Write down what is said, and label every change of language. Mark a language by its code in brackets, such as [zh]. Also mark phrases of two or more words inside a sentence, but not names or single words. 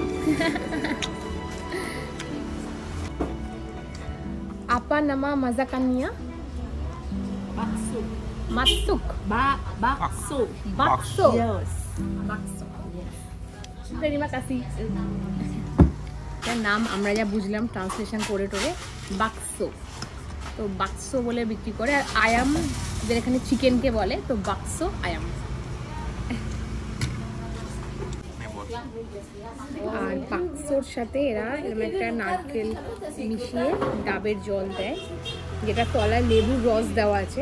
[id] Apa nama masakannya? Bakso. Matsuk. Bakso. Bakso. Yes. Bakso. Yes. Terima kasih. [bn] এটার নাম আমরা যা বুঝলাম ট্রান্সলেশন করে টোরে বাক্সো। তো বাক্সো বলে বিক্রি করে। আর আয়াম যেটা এখানে চিকেনকে বলে, তো [id] bakso ayam. [bn] আর বাক্সোর সাথে এরা এরকম একটা নারকেল মিশিয়ে ডাবের জল দেয়, যেটা তলায় লেবুর রস দেওয়া আছে।